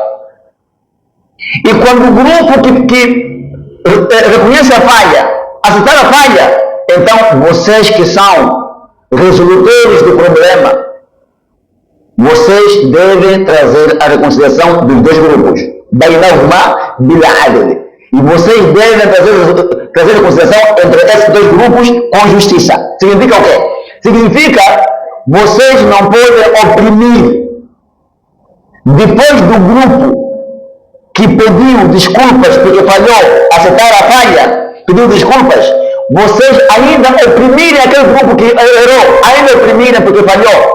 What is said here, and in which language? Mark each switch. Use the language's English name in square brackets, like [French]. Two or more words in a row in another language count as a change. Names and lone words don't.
[Portuguese] E quando o grupo que reconhece a falha, aceitar a falha, então vocês que são resolutores do problema, vocês devem trazer a reconciliação dos dois grupos. [Arabic] بينهما بالعدل. [Portuguese] E vocês devem trazer a reconciliação entre esses dois grupos com justiça. Significa o quê? Significa vocês não podem oprimir. Depois do grupo que pediu desculpas porque falhou, aceitar a falha, pediu desculpas, vocês ainda oprimirem aquele grupo que errou, ainda oprimirem porque falhou.